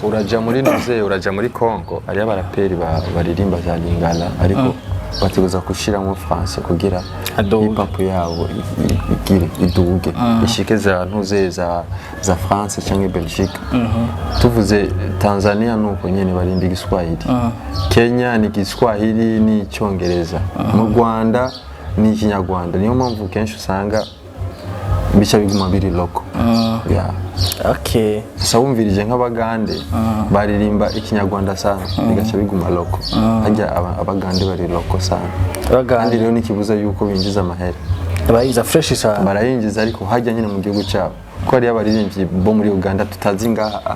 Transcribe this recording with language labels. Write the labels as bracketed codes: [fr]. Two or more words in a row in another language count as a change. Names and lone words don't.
[rn] uraja muri Nize uraja muri Congo ari abaraperi baririmba za Lingala ariko bateguza kushiramo France kugira hip hop yabo igire iduge ishike za ntuze za France cyangwa Belgique tuvuze Tanzania nuko nyene barimba Igiswahili Kenya ni Igiswahili ni Icyongereza mu Rwanda ni Ikinyarwanda niyo mpamvu kenshi usanga bica biguma biri local yeah [en] okay [rn] sasa wumvirije nk'abagande baririmba Ikinyarwanda sana bigaca biguma local hajya abagande bari local sana kandi rero nikibuza yuko binjiza amahera abayiza fresh sana barayinjiza ariko hajya nyine mu gihugu cyabo ko ari abaririmbyi bo muri Uganda tutazi ngaha